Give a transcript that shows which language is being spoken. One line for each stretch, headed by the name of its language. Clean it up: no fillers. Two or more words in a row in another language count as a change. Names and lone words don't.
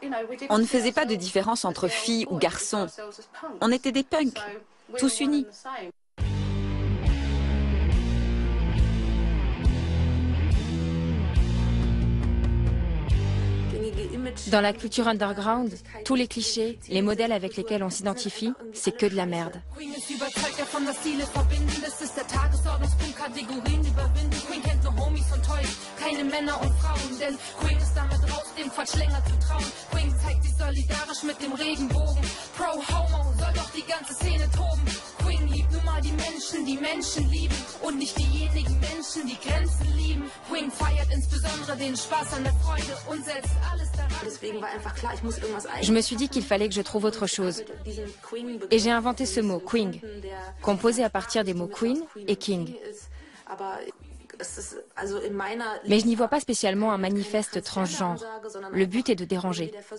French: On ne faisait pas de différence entre filles ou garçons. On était des punks, tous unis. Dans la culture underground, tous les clichés, les modèles avec lesquels on s'identifie, c'est que de la merde.
German: Queen ist überzeugt davon, dass Ziele verbinden. Es ist der Tagesordnungspunkt, Kategorien überwinden. Queen kennt nur Homies und Toys, keine Männer und Frauen. Denn Queen ist damit raus, dem Quatsch länger zu trauen. Queen zeigt sich solidarisch mit dem Regenbogen. Pro Homo soll doch die ganze Szene toben. Queen liebt nun mal die Menschen lieben. Und nicht diejenigen Menschen, die Grenzen lieben. Queen feiert insbesondere den Spaß an der Freude und setzt alles daran.
French: Je me suis dit qu'il fallait que je trouve autre chose. Et j'ai inventé ce mot, queen, composé à partir des mots queen et king. Mais je n'y vois pas spécialement un manifeste transgenre. Le but est de déranger.